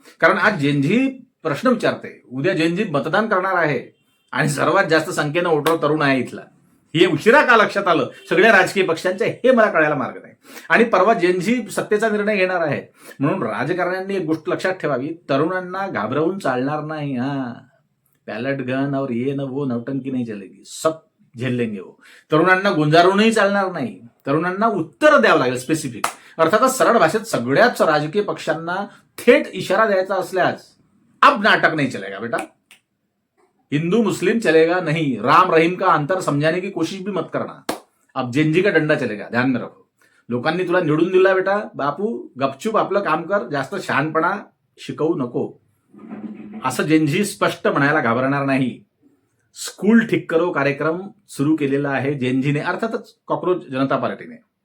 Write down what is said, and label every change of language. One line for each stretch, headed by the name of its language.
Marathi: कारण आज जेनजी प्रश्न विचारते, उद्या जेनजी मतदान करणार आहे, आणि सर्वात जास्त संख्येनं वोटर तरुण आहे इथला. हे उशिरा का लक्षात आलं सगळ्या राजकीय पक्षांच्या, हे मला कळायला मार्ग नाही. आणि परवा जेनजी सत्तेचा निर्णय घेणार आहे. म्हणून राजकारण्यांनी एक गोष्ट लक्षात ठेवावी, तरुणांना घाबरवून चालणार नाही.
Hindi: पॅलेट गन और ये न वो नौटंकी नाही चलेगी, सब झेल लेंगे वो.
Marathi: तरुणांना गुंजारूनही चालणार नाही. तरुणांना उत्तर द्यावं लागेल स्पेसिफिक. अर्थातच सरळ भाषेत सगळ्याच राजकीय पक्षांना थेट इशारा द्यायचा असल्यास,
Hindi: अब नाटक नहीं चलेगा बेटा, हिंदू मुस्लिम चलेगा नहीं, राम रहीम का अंतर समझाने की कोशिश भी मत करना, अब जेनजी का डंडा चलेगा, ध्यान में रखो.
Marathi: लोकांनी तुला निवडून दिला बेटा, बापू गपचूप आपलं काम कर, जास्त शहाणपणा शिकवू नको, असं जेनजी स्पष्ट म्हणायला घाबरणार नाही. स्कूल ठीक करो कार्यक्रम सुरू केलेला आहे जेनजीने, अर्थातच कॉक्रोच जनता पार्टीने.